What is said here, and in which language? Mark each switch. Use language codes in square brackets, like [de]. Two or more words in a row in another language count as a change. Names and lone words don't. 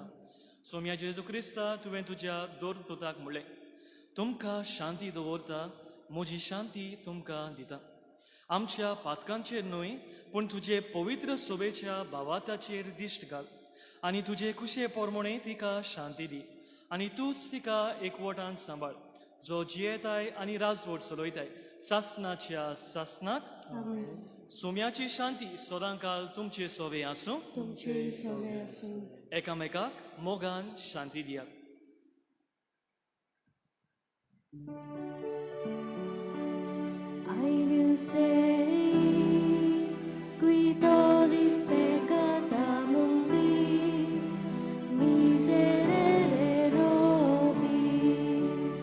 [kok] सोम्या जेजू क्रिस्ता तुवें तुज्या दोन पुताक म्हणलें तुमकां शांती दवरता म्हजी शांती तुमकां दिता आमच्या पातकांचेर न्हय पूण तुजे पवित्र सोबेच्या भावाताचेर दिश्ट घाल आनी तुजे कुशे पोरमोणे तिका शांती दी आनी तूंच तिका एकवटान सांबाळ जो जियेताय आनी राजवट चलयताय सासनाच्या सासनाक सोम्याची शांती सदांकाल तुमचे सोबे आसूं तुमचे सगळे असून एकामेकाक मोगान शांती दियात [la] Agnus Dei, qui tollis peccata mundi, miserere nobis.